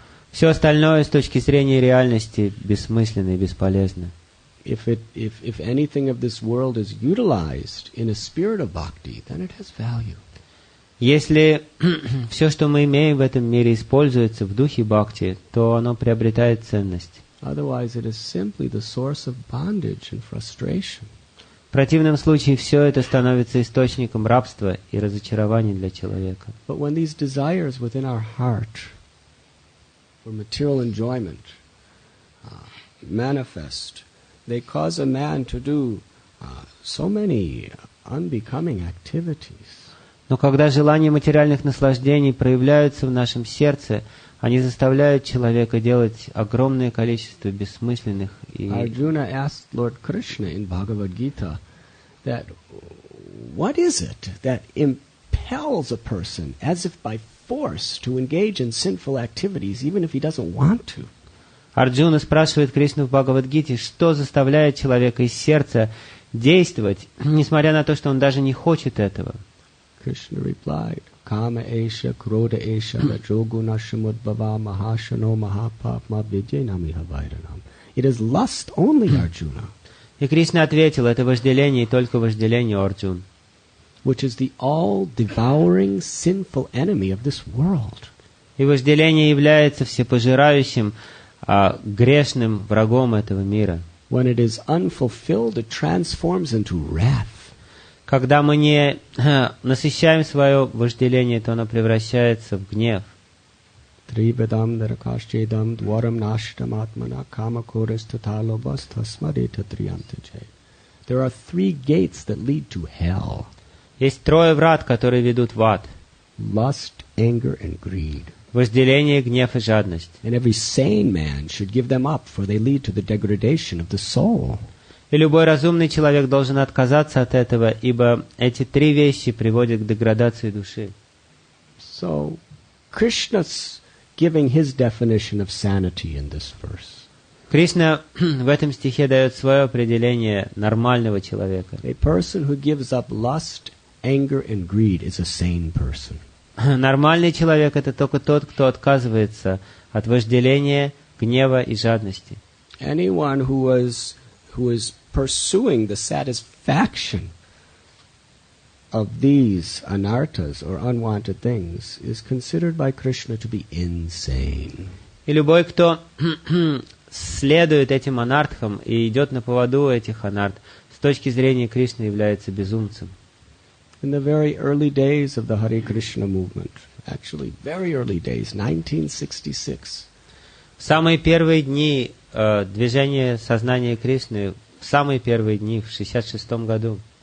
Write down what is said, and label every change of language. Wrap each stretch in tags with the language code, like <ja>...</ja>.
<ru>Все остальное с точки зрения реальности бессмысленно и бесполезно.</ru> <en>If anything of this world is utilized in a spirit of bhakti, then it has value.</en> <ru>Если все, что мы имеем в этом мире, используется в духе бхакти, то оно приобретает ценность.</ru> <en>Otherwise, it is simply the source of bondage and frustration.</en> <ru>В противном случае все это становится источником рабства и разочарований для человека.</ru> <en>But when these desires within our heart for material enjoyment manifest, they cause a man to do so many unbecoming activities.</en> <ru>Но когда желания материальных наслаждений проявляются в нашем сердце, они заставляют человека делать огромное количество бессмысленных и...</ru> <en>Arjuna asked Lord Krishna in Bhagavad Gita that what is it that impels a person as if by force to engage in sinful activities even if he doesn't want to?</en> <ru>Арджуна спрашивает Кришну в Бхагавад-гите, что заставляет человека из сердца действовать, несмотря на то, что он даже не хочет этого.</ru> <en>Krishna replied,</en> <sa>Kama esha, Krodha esha, Rajoguna Shamudbhava, Mahashano, Mahapapma, Vidyanamiha Vairanam.</sa> <en>It is lust only, Arjuna.</en> <ru>И Кришна ответил, это вожделение и только вожделение, Арджун.</ru> <en>Which is the all-devouring sinful enemy of this world.</en> <ru>И вожделение является всепожирающим, грешным врагом этого мира.</ru> <en>When it is unfulfilled, it transforms into wrath.</en> <ru>Когда мы не насыщаем свое вожделение, то оно превращается в гнев.</ru> <sa>Трибедам даракашчедам дворам наштам атмана камакорис таталобас тасмарита триантачай.</sa> <en>There are 3 gates that lead to hell.</en> <ru>Есть 3 врат, которые ведут в ад.</ru> <en>Lust, anger, and greed.</en> <ru>Вожделение, гнев и жадность.</ru> <en>And every sane man should give them up, for they lead to the degradation of the soul.</en> <ru>И любой разумный человек должен отказаться от этого, ибо эти 3 вещи приводят к деградации души.</ru> <en>So, Krishna's giving his definition of sanity in this verse.</en> <ru>Кришна в этом стихе дает свое определение нормального человека.</ru> <en>A person who gives up lust, anger, and greed is a sane person.</en> <ru>Нормальный человек — это только тот, кто отказывается от вожделения, гнева и жадности.</ru> <en>Anyone who is pursuing the satisfaction of these anarthas or unwanted things is considered by Krishna to be insane.</en> <ru>И любой, кто следует этим анартхам и идет на поводу этих анарт, с точки зрения Кришны является безумцем.</ru> <en>In the very early days of the Hare Krishna movement, actually very early days, 1966,</en> <ru>В самые первые дни движения сознания Кришны, в самые первые дни, в 1966 году,</ru>